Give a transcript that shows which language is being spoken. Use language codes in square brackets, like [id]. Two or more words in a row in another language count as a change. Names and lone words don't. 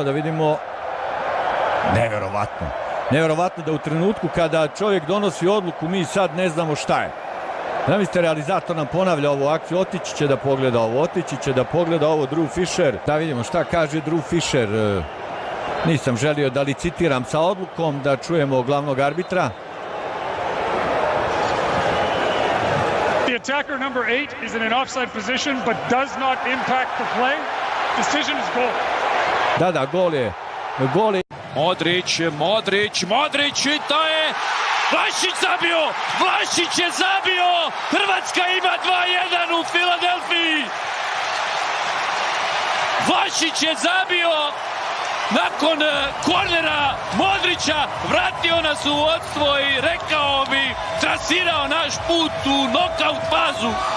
[bs] Da vidimo, nevjerovatno. Nevjerovatno da u trenutku kada čovjek donosi odluku mi sad ne znamo šta je. Zamislite, realizator nam ponavlja ovu akciju, otići će da pogleda ovo, otići će da pogleda ovo Drew Fisher. Da vidimo šta kaže Drew Fisher. Nisam želio da licitiram sa odlukom, da čujemo glavnog arbitra. [en] The attacker number 8 is in an offside position but does not impact the play. Decision is goal. [bs] Da, gol je. Modrić i to je Vlašić zabio! Vlašić je zabio! Hrvatska ima 2-1 u Filadelfiji! Vlašić je zabio nakon kornera Modrića, vratio nas u vodstvo i rekao bi, trasirao naš put u nokaut fazu.